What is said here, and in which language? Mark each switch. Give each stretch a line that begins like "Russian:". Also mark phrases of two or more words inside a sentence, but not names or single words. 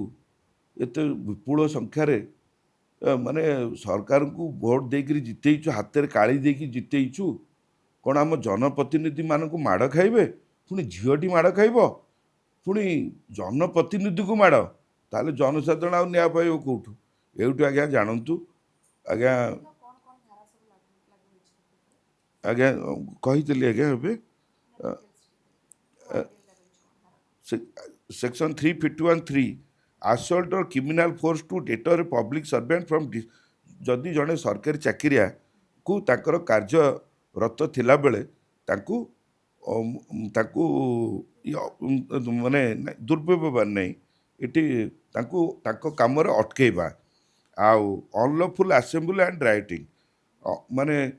Odia: ଏତେ ବିପୁଳ ସଂଖ୍ୟାରେ ମାନେ ସରକାରଙ୍କୁ ଭୋଟ ଦେଇକରି ଜିତେଇଛୁ ହାତରେ କାଳି ଦେଇକି ଜିତେଇଛୁ କ'ଣ ଆମ ଜନପ୍ରତିନିଧିମାନଙ୍କୁ ମାଡ଼ ଖାଇବେ ପୁଣି ଝିଅଟି ମାଡ଼ ଖାଇବ ପୁଣି ଜନପ୍ରତିନିଧିକୁ ମାଡ଼ ତାହେଲେ ଜନସାଧାରଣ ଆଉ ନ୍ୟାୟ ପାଇବ କେଉଁଠୁ ଏଇଠୁ ଆଜ୍ଞା ଜାଣନ୍ତୁ ଆଜ୍ଞା ଆଜ୍ଞା କହିଥିଲି ଆଜ୍ଞା ଏବେ Section 351(3),
English: assault or criminal force to deter a public servant from
Odia: ଯଦି ଜଣେ ସରକାରୀ ଚାକିରିଆକୁ ତାଙ୍କର କାର୍ଯ୍ୟରତ ଥିଲାବେଳେ ତାଙ୍କୁ ତାଙ୍କୁ ମାନେ ଦୁର୍ବ୍ୟବହାର ନାହିଁ ଏଠି ତାଙ୍କୁ ତାଙ୍କ କାମରେ ଅଟକେଇବା ଆଉ
English: unlawful assembly and rioting
Odia: ମାନେ